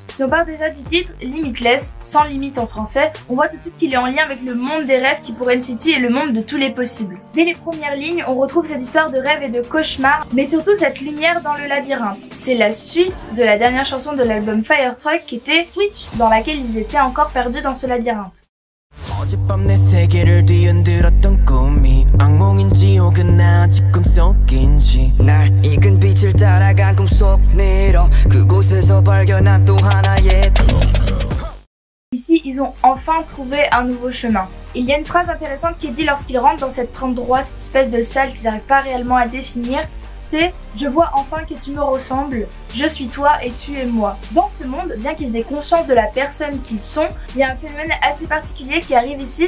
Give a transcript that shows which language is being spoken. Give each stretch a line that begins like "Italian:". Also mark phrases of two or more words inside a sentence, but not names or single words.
French: Si on part déjà du titre, Limitless, sans limite en français, on voit tout de suite qu'il est en lien avec le monde des rêves qui pour NCT est le monde de tous les possibles. Dès les premières lignes, on retrouve cette histoire de rêve et de cauchemar mais surtout cette lumière dans le labyrinthe. C'est la suite de la dernière chanson de l'album Fire Truck qui était Switch, dans laquelle ils étaient encore perdus dans ce labyrinthe.
Korean: 어젯밤 내 세계를 뒤흔들었던 꿈이 악몽인지 혹은 아직 꿈속인지 날 익은 빛을 따라간 꿈속 미러 그곳에서 발견한 또 하나의
French: Ici, ils ont enfin trouvé un nouveau chemin. Il y a une phrase intéressante qui est dit lorsqu'ils rentrent dans cet endroit, cette espèce de salle qu'ils n'arrivent pas réellement à définir. C'est « Je vois enfin que tu me ressembles, je suis toi et tu es moi ». Dans ce monde, bien qu'ils aient conscience de la personne qu'ils sont, il y a un phénomène assez particulier qui arrive ici.